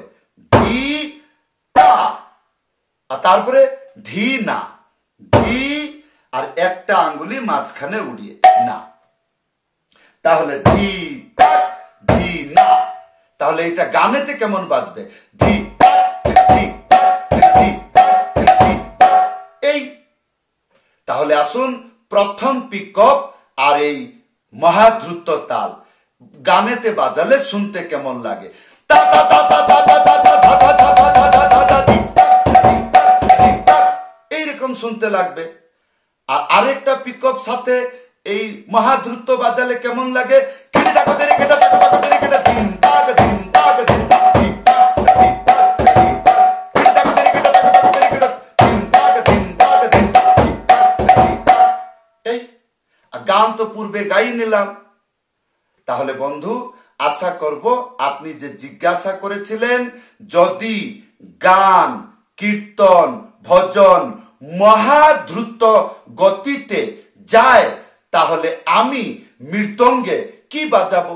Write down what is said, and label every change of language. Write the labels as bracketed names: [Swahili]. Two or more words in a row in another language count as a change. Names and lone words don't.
[Bangla] ধি তা, আর তারপরে ধি না, ধি আর একটা আঙ্গুলি মাঝখানে উড়িয়ে না, তাহলে ধি তাক ধি না। তাহলে এটা গানেতে কেমন বাজবে? ধি তাক ধি তাক ধি তাক ধি তাক। এই তাহলে আসুন প্রথম পিকআপ আর এই মহাদ্রুত তাল গানেতে বাজালে শুনতে কেমন লাগে? তা তা তা তা তা তা তা তা তা তা তা তা তা তা ধি তাক ধি তাক ধি তাক, এইরকম শুনতে লাগবে। আর আরেকটা পিকআপ সাথে এই মহাদ্রুত বাজালে কেমন লাগে? খিটি তাকো তেরে খেটা, তাকো তাকো তেরে খেটা, ধিন তাক ধিন তাক ধিন তাক ধি তাক ধি তাক ধি তাক। খিটি তাকো তেরে খেটা, তাকো তাকো তেরে খেটা, ধিন তাক ধিন তাক ধিন তাক ধি তাক ধি তাক। এই গান তো পূর্বে গাই নিলাম। তাহলে বন্ধু, আশা করব আপনি যে জিজ্ঞাসা করেছিলেন, যদি গান, কীর্তন, ভজন মহাদ্রুত গতিতে যায় তাহলে আমি মৃদঙ্গে কি বাজাবো?